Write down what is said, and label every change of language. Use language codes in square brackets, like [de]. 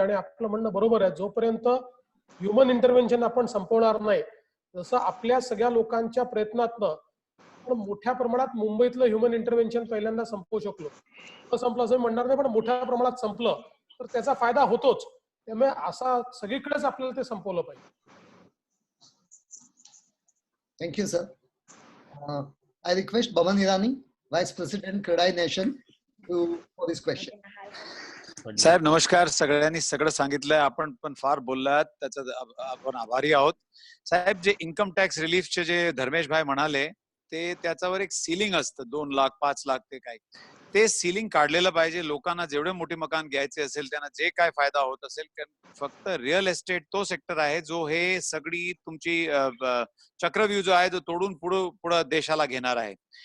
[mr] आणि आपलं म्हणणं बरोबर आहे, जोपर्यंत ह्युमन इंटरव्हेन्शन आपण संपवणार नाही, जसं आपल्या सगळ्या लोकांच्या प्रयत्नातनं आपण मोठ्या प्रमाणात मुंबईतलं ह्युमन इंटरव्हेन्शन पहिल्यांदा संपवू शकलो. संपलं असं म्हणणार नाही, पण मोठ्या प्रमाणात संपलं तर त्याचा फायदा होतोच. त्यामुळे असा सगळीकडेच आपल्याला ते संपवलं पाहिजे. [en] Thank you, sir. I request Baman Irani, Vice President CREDAI Nation, for this question. [mr] साहेब नमस्कार. सगळ्यांनी सगळं सांगितलंय, आपण पण फार बोललात, त्याचा आपण आभारी आहोत. साहेब जे इन्कम टॅक्स रिलीफचे जे धर्मेश भाई म्हणाले ते त्याच्यावर एक सीलिंग असतं, 2 लाख 5 लाख ते काय, ते सीलिंग काढलेलं पाहिजे. लोकांना जेवढे मोठे मकान घ्यायचे असेल त्यांना जे काय फायदा होत असेल, फक्त रिअल एस्टेट तो सेक्टर आहे जो हे सगळी तुमची चक्रव्यूह जो आहे तो तोडून पुढे देशाला घेणार आहे.